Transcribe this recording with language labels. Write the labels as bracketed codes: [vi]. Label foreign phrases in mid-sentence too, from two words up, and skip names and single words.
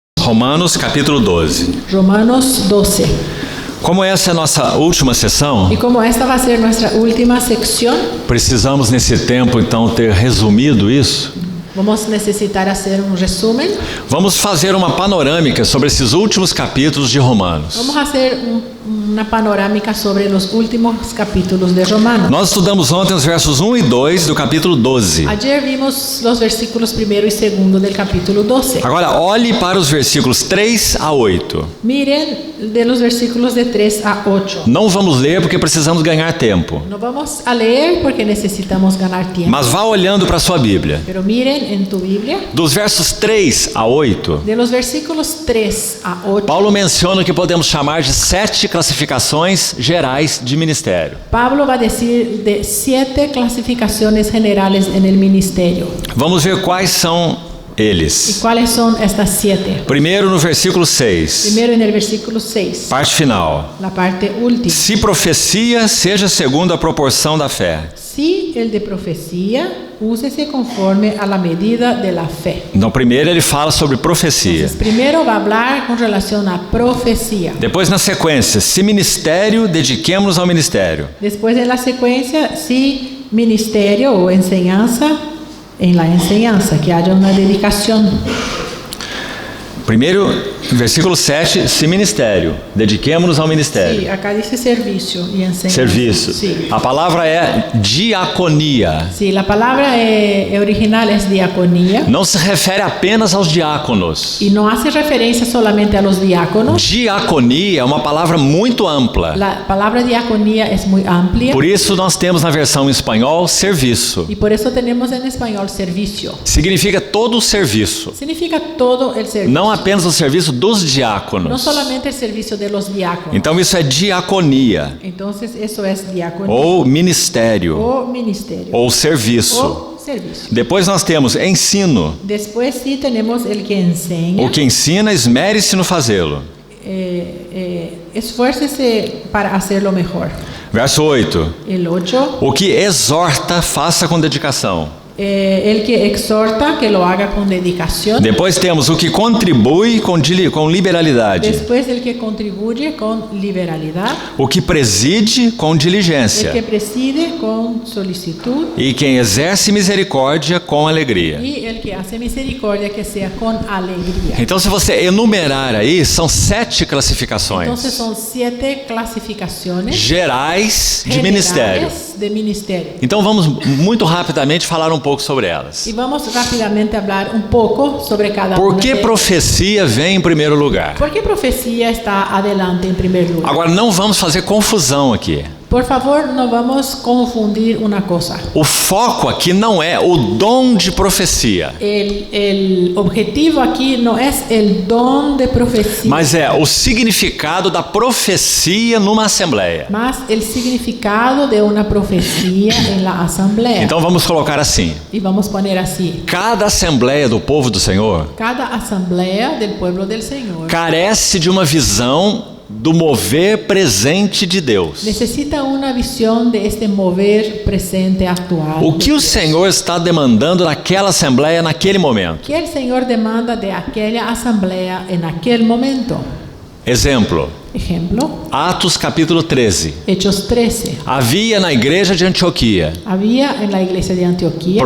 [pt] Romanos capítulo 12. Romanos 12. Como essa é a nossa última sessão, [es] Y como esta va a ser nuestra última sección, [pt] precisamos nesse tempo então ter resumido isso. [es] vamos a necesitar hacer un resumen. [pt] Vamos fazer uma panorâmica sobre esses últimos capítulos de Romanos. [es] Vamos a hacer una panorámica sobre los últimos capítulos de Romanos. [pt] Nós estudamos ontem os versos 1 e 2 do capítulo 12. [es] Ayer vimos los versículos 1 y 2 del capítulo 12. [pt] Agora olhe para os versículos 3 a 8. [es] Miren de los versículos de 3 a 8. [pt] Não vamos ler porque precisamos ganhar tempo. [es] No vamos a leer porque necesitamos ganar tiempo. [pt] Mas vá olhando para a sua Bíblia. [es] Pero miren en tu Biblia, [pt] Dos versos 3 a 8, [es] de los versículos 3 a 8, [pt] Paulo menciona o que podemos chamar de 7 classificações gerais de ministério. [es] Pablo va a decir de 7 clasificaciones generales en el ministerio. [pt] Vamos ver quais são [es] ¿Y [pt] eles. [es] cuáles son estas 7? [pt] Primeiro no versículo 6, [es] Primero en el versículo 6, [pt] parte final. [es] la parte última. [pt] Se profecia, seja segundo a proporção da fé. [es] Si el de profecía, úsese conforme a la medida de la fe. [pt] Então, primeiro ele fala sobre profecia. [es] Entonces, primero va a hablar con relación a profecía. [pt] Depois, na sequência, se ministério, dediquemos-nos ao ministério. [es] Después en la secuencia, si ministerio o enseñanza, en la enseñanza, que haya una dedicación. [pt] Primeiro, versículo 7, se ministério, dediquemos-nos ao ministério. [es] Sí, acá dice servicio y enseñanza. [pt] Serviço. [es] Sí. [pt] A palavra é diaconia. [es] Sí, la palabra original es diaconía [pt] Não se refere apenas aos diáconos. [es] y no hace referencia solamente a los diáconos. [pt] Diaconia é uma palavra muito ampla. [es] La palabra diaconía es muy amplia [pt] Por isso nós temos na versão em espanhol serviço. [es] y por eso tenemos en español servicio. [pt] Significa todo o serviço. [es] Significa todo el servicio. [pt] Não apenas o serviço dos [es] No [pt] diáconos. [es] solamente el servicio de los diáconos. [pt] Então isso é diaconia, [es] Entonces eso es diaconía [pt] ou ministério, [es] o ministerio [pt] ou serviço. [es] o servicio. [pt] Depois nós temos ensino. [es] Después sí tenemos el que enseña. [pt] O que ensina, esmere-se no fazê-lo. [es] Esfuércese para hacerlo mejor. [pt] Verso 8. [es] El 8. [pt] O que exorta, faça com dedicação. [es] El que exhorta, que lo haga con dedicación. [pt] Depois temos o que contribui com liberalidade. [es] Después el que contribuye con liberalidad. [pt] O que preside com [es] El [pt] diligência. [es] que preside con solicitud. [pt] E quem exerce misericórdia com alegria. [es] Y el que hace misericordia, que sea con alegría. [pt] Então, se você enumerar aí, são 7 classificações [es] Entonces son 7 clasificaciones [pt] gerais de ministério. [es] generales de ministerio. [pt] Então, vamos muito rapidamente falar um pouco sobre elas. [es] Y vamos rápidamente a hablar un poco sobre cada [pt] Por [es] una [pt] que [es] de ellas. [pt] profecia vem em primeiro lugar? [es] ¿Por qué profecía está adelante en primer lugar? [pt] Agora, não vamos fazer confusão aqui. [es] Por favor, no vamos a confundir una cosa. [pt] O foco aqui não é o dom de profecia, [es] El objetivo aquí no es el don de profecía, [pt] mas é o significado da profecia numa assembleia. [es] más el significado de una profecía en la asamblea. [pt] Então vamos colocar assim: [es] Y vamos a poner así. [pt] cada assembleia do povo do Senhor [es] Cada asamblea del pueblo del Señor [pt] carece de uma visão do mover presente de Deus. [es] necesita una visión de este mover presente actual. [pt] O que o Senhor está demandando naquela assembleia naquele momento? [es] ¿Qué el Señor demanda de aquella asamblea en aquel momento? [pt] Exemplo, [es] Ejemplo, [pt] Atos capítulo 13. [es] Hechos 13. [pt] Havia na igreja de Antioquia [es] Había en la iglesia de Antioquía